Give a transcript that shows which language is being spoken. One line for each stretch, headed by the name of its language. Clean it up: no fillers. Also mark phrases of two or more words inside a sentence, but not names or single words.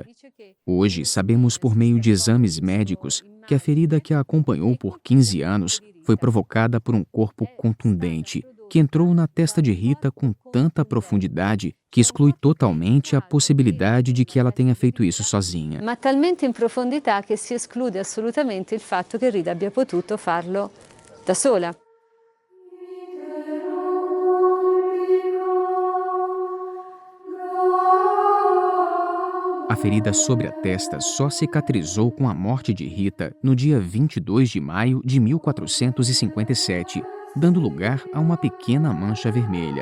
Portuguese: Hoje, sabemos por meio de exames médicos que a ferida que a acompanhou por 15 anos foi provocada por um corpo contundente, que entrou na testa de Rita com tanta profundidade que exclui totalmente a possibilidade de que ela tenha feito isso sozinha.
Italian: Ma talmente in profondità che si esclude assolutamente il fatto che Rita abbia potuto farlo da sola.
Portuguese: A ferida sobre a testa só cicatrizou com a morte de Rita no dia 22 de maio de 1457, dando lugar a uma pequena mancha vermelha.